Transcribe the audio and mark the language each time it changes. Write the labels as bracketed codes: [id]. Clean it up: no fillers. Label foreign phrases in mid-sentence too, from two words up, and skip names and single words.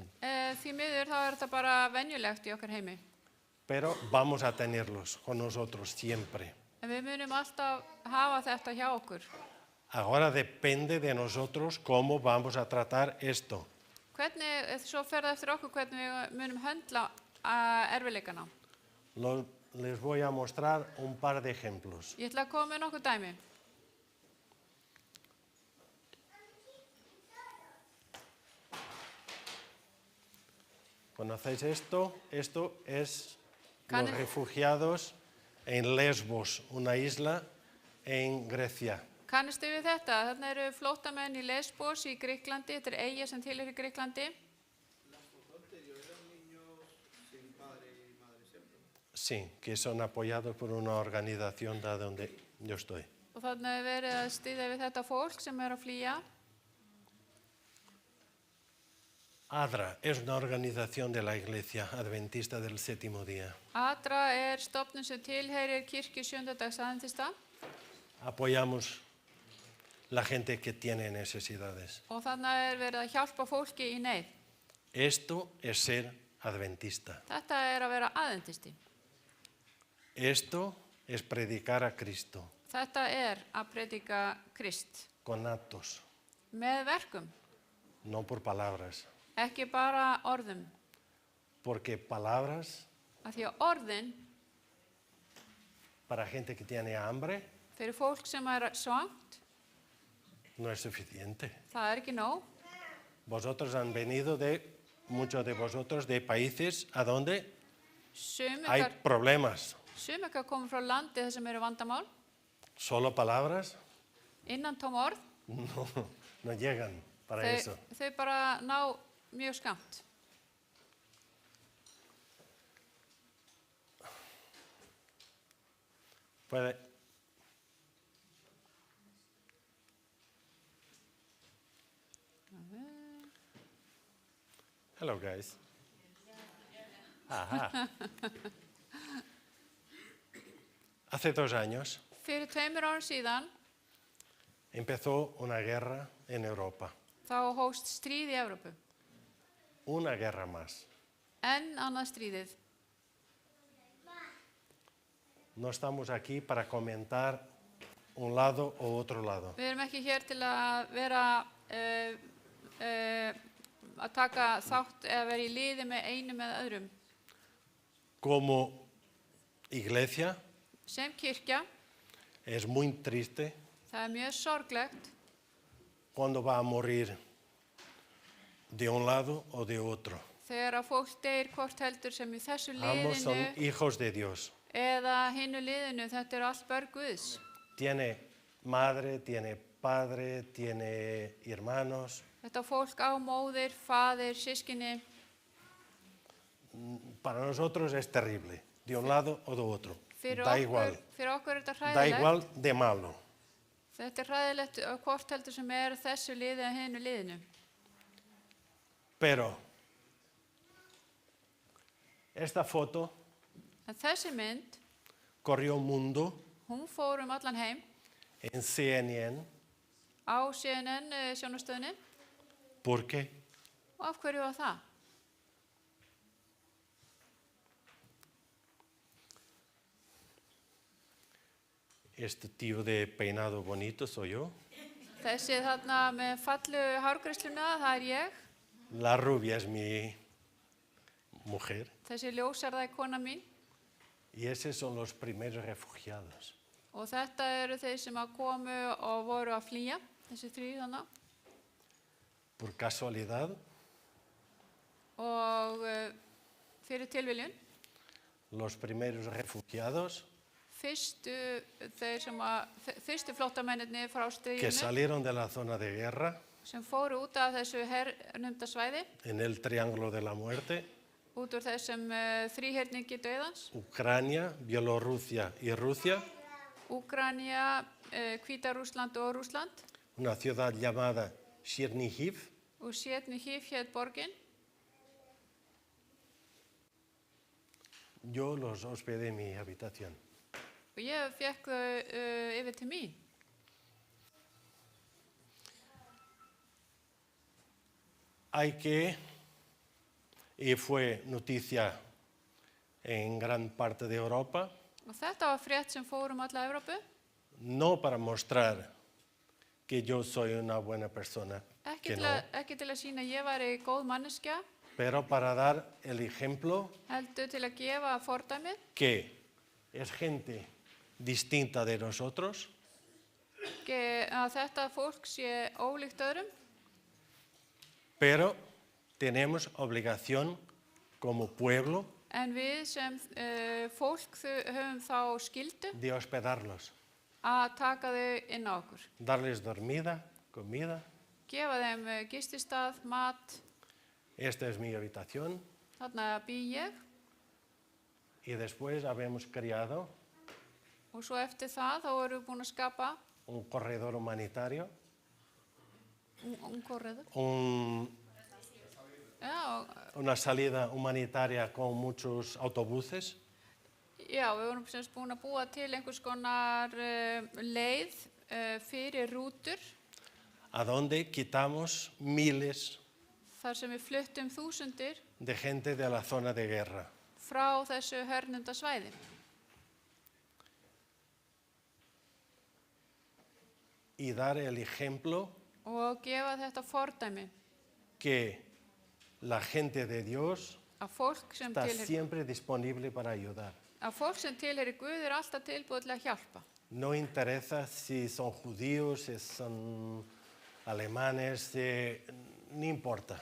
[is] Því miður þá er þetta bara venjulegt í okkar heimi. [es] Pero vamos a tenerlos con nosotros siempre. [is] En við munum alltaf hafa þetta hjá okkur. [es] Ahora depende de nosotros cómo vamos a tratar esto. [is] Hvernig, svo fer það eftir okkur hvernig við munum höndla erfiðleikana. [es] Les voy a mostrar un par de ejemplos. [is] Ég ætla að koma með nokkuð dæmi. [es] ¿Conocéis esto? Esto es Can- los refugiados en Lesbos, una isla en Grecia. [is] Kannistu við þetta? Þarna eru flóttamenn í Lesbos í Gríklandi, þetta er eyja sem tilheyrir Gríklandi. [es] Sí, que son apoyados por una organización de donde yo estoy. [is] Og þarna er verið að styðja við þetta fólk sem er að flýja. [es] ADRA es una organización de la Iglesia Adventista del Séptimo Día. [is] ADRA er stofnun sem tilheyrir kirkju sjöndadags aðventista [es] Apoyamos la gente que tiene necesidades. [is] og þarna er verið að hjálpa fólki í neyð. [es] Esto es ser adventista. [is] Þetta er að vera aðventisti. [es] Esto es predicar a Cristo [is] Þetta er að predika Krist [es] con actos, [is] með verkum, [es] no por palabras. [is] ekki bara orðum. [es] Porque palabras [is] Af því að orðin [es] para gente que tiene hambre [is] fyrir fólk sem er svangt, [es] no es suficiente. [is] það er ekki nóg. [es] Vosotros han venido muchos de vosotros de países a donde hay Sumikar problemas. [is] koma frá landi þar sem eru vandamál, [es] Solo palabras [is] innantóm orð, [es] no llegan para eso. [is] þau bara ná mjög skammt. [es] Puede. [en] Hello, guys. [es] Ajá. Hace 2 años [is] Fyrir 2 árum síðan [es] empezó una guerra en Europa. [is] þá hófst stríð í Evrópu. [es] Una guerra más. [is] Enn annað stríðið. [es] No estamos aquí para comentar un lado o otro lado. [is] Við erum ekki hér til að vera að taka þátt eða vera í liði með einum eða öðrum. [es] Como iglesia [is] Sem kirkja, [es] es muy triste [is] það er mjög sorglegt [es] cuando va a morir de un lado o de otro. [is] þegar að fólk deyr hvort heldur sem í þessu [es] Ambos son [is] liðinu [es] hijos de Dios. [is] eða hinu liðinu. Þetta er allt börn Guðs. [es] Tiene madre, tiene padre, tiene hermanos. [is] Þetta fólk á móðir, faðir, sískinni. [es] Para nosotros es terrible, de un lado o de otro. [is] Fyrir [es] Da igual, [is] okkur er þetta [es] da [is] hræðilegt. [es] igual de malo. [is] Þetta er hræðilegt hvort heldur sem er þessu liði eða hinu liðinu. [es] Pero esta foto [is] En þessi mynd, [es] corrió un mundo [is] hún fór allan heim [es] en CNN. [is] á CNN sjónastöðinni. [es] ¿Por qué? [is] Og af hverju var það? [es] Este tío de peinado bonito soy yo. [is] Þessi þarna með fallu hárgreiðsluna, það er ég. [es] La rubia es mi mujer. [is] Þessi ljósarða er kona mín. [es] Y esos son los primeros refugiados. [is] Og þetta eru þeir sem að komu og voru að flýja, þessi 3 þarna. [es] Por casualidad, [is] Og fyrir tilviljun, [es] los primeros refugiados [is] fyrstu flóttamennirnir frá [es] que [is] stríðinu [es] salieron de la zona de guerra [is] sem fóru út af þessu hernumda svæði, [es] en el Triángulo de la Muerte, [is] út úr þessum þríherningi dauðans, [es] Ucrania, Bielorrusia y Rusia, [is] Úkraína, Hvíta-Rússland og Rússland, [es] una ciudad llamada Chernihiv, [is] og Chernihiv hét borgin. [es] yo los hospedé en mi habitación. [is] Og ég fekk þau yfir til mín. [es] Hay que, y fue noticia en gran parte de Europa, [is] Og þetta var frétt sem fór alla Evrópu, [es] no para mostrar que yo soy una buena persona, que no, [is] ekki til að sýna að ég væri góð manneskja, [es] pero para dar el ejemplo [is] heldur til að gefa fordæmið, [es] que es gente distinta de nosotros, [is] að þetta fólk sé ólíkt öðrum, [es] pero tenemos obligación como pueblo, [is] En við sem fólk höfum þá skyldu [es] de hospedarlos, [is] að taka þau inn á okkur. [es] darles dormida, comida. [is] Gefa þeim gisistað, mat, [es] Esta es mi habitación. [is] þarna bý ég [es] Y después habíamos creado [is] og svo eftir það þá erum við búin að skapa [es] un corredor humanitario, [is] korriður. Já, [es] una salida humanitaria con muchos autobuses. [is] já, við vorum semst búin að búa til einhvers konar leið fyrir rútur [es] a donde quitamos miles [is] þar sem við fluttum þúsundir [es] de gente de la zona de guerra. [is] frá þessu hernumda svæði. [es] Y dar el ejemplo [is] Og gefa þetta fordæmi [es] que la gente de Dios [is] að fólk sem [es] está [is] tilheyrir [es] siempre disponible para ayudar. [is] Guð alltaf tilbúið til að hjálpa. [es] No interesa si son judíos, si son alemanes, ni importa,